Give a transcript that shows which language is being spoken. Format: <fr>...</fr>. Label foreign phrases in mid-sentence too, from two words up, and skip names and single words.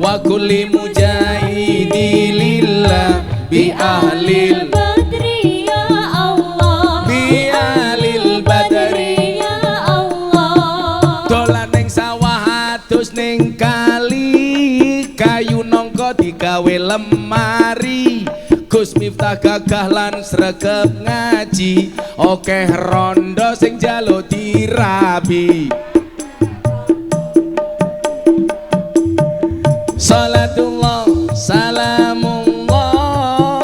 <ar>كل مجاهد لله بأهل بدر يا الله, بأهل بدر يا الله.</ar> <jv>dolan ning sawah adus ning kali kayu nangka digawe lemari Gus Miftah gagah lan sregep ngaji okeh rondo sing jalo dirabi</jv> <ar>صلاة الله سلام الله</ar>